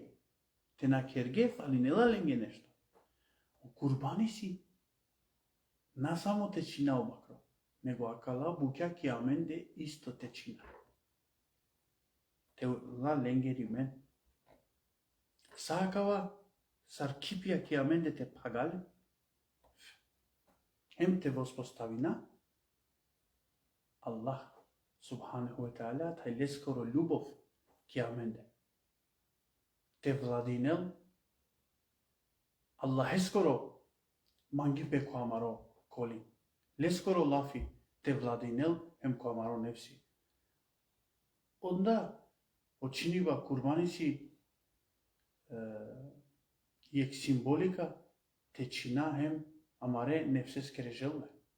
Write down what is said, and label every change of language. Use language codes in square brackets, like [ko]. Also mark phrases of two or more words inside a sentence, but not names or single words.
[rom] Те на керге фалинела ленге нешто. Курбани си на само течина обакро. Него акала букја киаменде исто течина. Те ла ленге римен. Сакава сар кипија киаменде те пагале, хем те воспоставина, Аллах, [ar] سبحانه وتعالى, [rom] тај лескоро љубов киаменде. Те владинел, Аллах ескоро мангипе коамаро коли. Лескоро лафи, те владинел, хем коамаро нефси. Онда, очинива курбани си ек символика течина хем амаре нефсескере желве.